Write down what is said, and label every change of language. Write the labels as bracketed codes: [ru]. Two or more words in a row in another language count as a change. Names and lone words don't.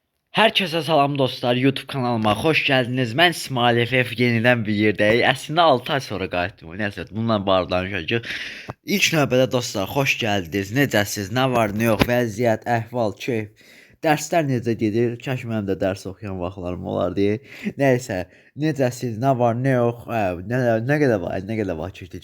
[tr] Herkese salam dostlar, YouTube kanalıma hoş geldiniz. Ben İsmail FF yeniden bir yerdəyik. [az] Əslində 6 ay sonra qayıtdım. Nəysə, bununla bağlanacağıq. İlk növbədə dostlar, xoş gəldiniz. Necəsiz? Nə var, nə yox? Vəziyyət, əhval, keyf. Dərslər necə gedir? Kaş mənim də dərs oxuyan vaxtlarım olardı. Nəysə, necəsiz? Nə var, nə yox? Nə qədər var? Nə qədər var keçdi?